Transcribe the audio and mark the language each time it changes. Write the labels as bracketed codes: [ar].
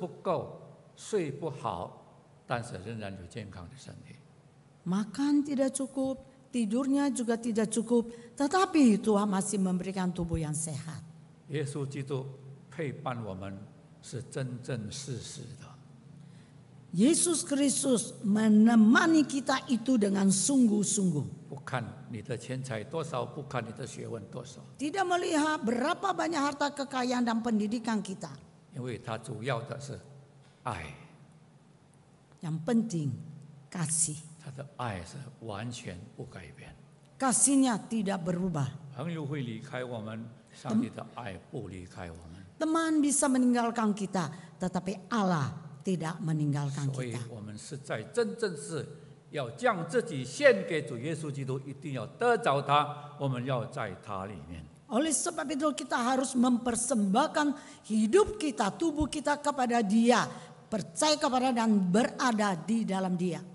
[zh] 不够，睡不好，但是仍然有健康的身体。 [id] Makan tidak cukup, tidurnya juga tidak cukup. Tetapi Tuhan masih memberikan tubuh yang sehat. [zh] 耶稣基督陪伴我们是真正事实的。 [id] Yesus Kristus menemani kita itu dengan sungguh-sungguh. [zh] 不看你的钱财多少，不看你的学问多少， [id] Tidak melihat berapa banyak harta kekayaan dan pendidikan kita. [zh] 因为他主要的是爱， [id] Yang penting kasih. [zh] 他的爱是完全不改变。 [id] Kasihnya tidak berubah. [zh] 朋友会离开我们，上帝的爱不离开我们， [id] Teman bisa meninggalkan kita, tetapi Allah tidak meninggalkan [zh] 所以 [id] kita. [zh] 我们实在真正是要将自己献给主耶稣基督，一定要得着他，我们要在他里面。 [id] Oleh sebab itu kita harus mempersembahkan hidup kita, tubuh kita kepada Dia, percaya kepada dan berada di dalam Dia.